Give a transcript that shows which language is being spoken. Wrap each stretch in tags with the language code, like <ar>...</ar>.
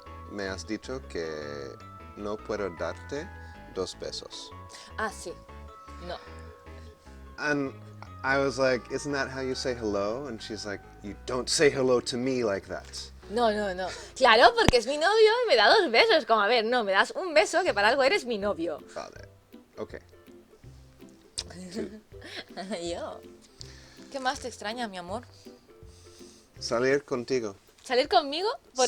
<es>me has dicho que no puedo darte 2 besos. Ah, sí. No.</es> <en>And I was like, isn't that how you say hello? And she's like, you don't say hello to me like that. No.</en> <es>Claro, porque es mi novio y me da 2 besos. Como, a ver, no, me das un beso que para algo eres mi novio. Vale. Okay. Yo. ¿Qué más te extraña, mi amor? Salir contigo. ¿Salir conmigo? ¿Por</es>